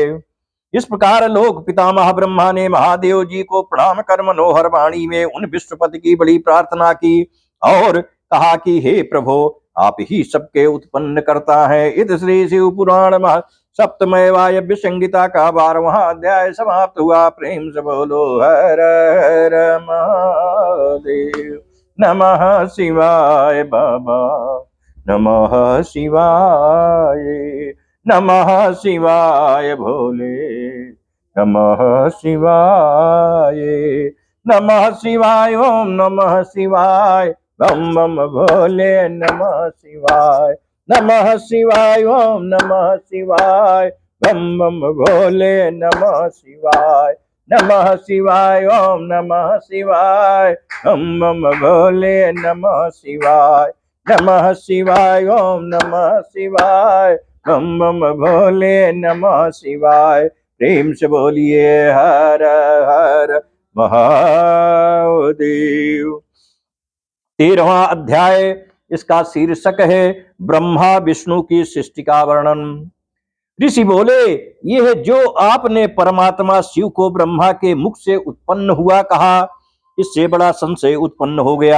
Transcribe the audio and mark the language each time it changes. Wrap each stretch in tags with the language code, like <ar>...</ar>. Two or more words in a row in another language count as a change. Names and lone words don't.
<hi>इस प्रकार लोक पितामह ब्रह्मा ने महादेव जी को प्रणाम कर मनोहर वाणी में उन विश्वपति की बड़ी प्रार्थना की और कहा कि हे प्रभो, आप ही सबके उत्पन्न करता है। इत श्री शिव पुराण सप्तमय वायव्य संगीता का 12वां अध्याय समाप्त हुआ। प्रेम से बोलो हर हर महादेव।</hi> <sa>नमः शिवाय बाबा, नमः शिवाय, नमः शिवाय भोले, नमः शिवाय, नमः शिवाय, ओम नमः शिवाय,</sa> <hi>बम बम भोले,</hi> <sa>नमः शिवाय, नमः शिवाय, ओम नमः शिवाय,</sa> <hi>बम बम भोले,</hi> <sa>नमः शिवाय, नमः शिवाय, ओम नमः शिवाय,</sa> <hi>बम बम भोले,</hi> <sa>नमः शिवाय, नमः शिवाय, ओम नमः शिवाय,</sa> <hi>बम बम भोले,</hi> <sa>नमः शिवाय।</sa> <hi>प्रेम से बोलिए हर हर महादेव। 13वां अध्याय, इसका शीर्षक है ब्रह्मा विष्णु की सृष्टि का वर्णन। ऋषि बोले, यह जो आपने परमात्मा शिव को ब्रह्मा के मुख से उत्पन्न हुआ कहा, इससे बड़ा संशय उत्पन्न हो गया</hi>